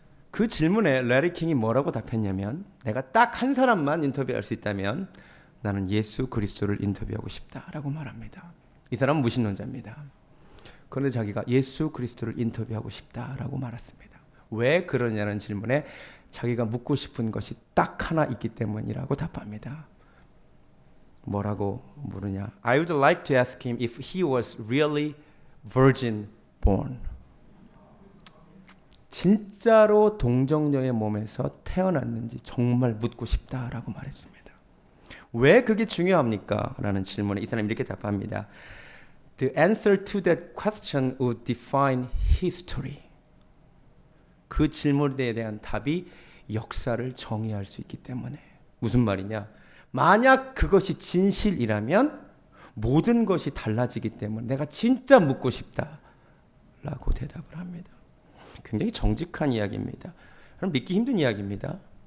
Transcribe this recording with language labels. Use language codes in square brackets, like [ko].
[ko] 그 질문에 레리 킹이 뭐라고 답했냐면 내가 딱 한 사람만 인터뷰할 수 있다면 나는 예수 그리스도를 인터뷰하고 싶다라고 말합니다. 이 사람은 무신론자입니다. 그런데 자기가 예수 그리스도를 인터뷰하고 싶다라고 말했습니다. 왜 그러냐는 질문에 자기가 묻고 싶은 것이 딱 하나 있기 때문이라고 답합니다. 뭐라고 물으냐? [en] I would like to ask him if he was really virgin born. [ko] 진짜로 동정녀의 몸에서 태어났는지 정말 묻고 싶다라고 말했습니다. 왜 그게 중요합니까? 라는 질문에 이 사람이 이렇게 답합니다. [en] The answer to that question would define history. [ko] 그 질문에 대한 답이 역사를 정의할 수 있기 때문에. 무슨 말이냐? 만약 그것이 진실이라면 모든 것이 달라지기 때문에 내가 진짜 묻고 싶다라고 대답을 합니다. 굉장히 정직한 이야기입니다. 그럼 믿기 힘든 이야기입니다.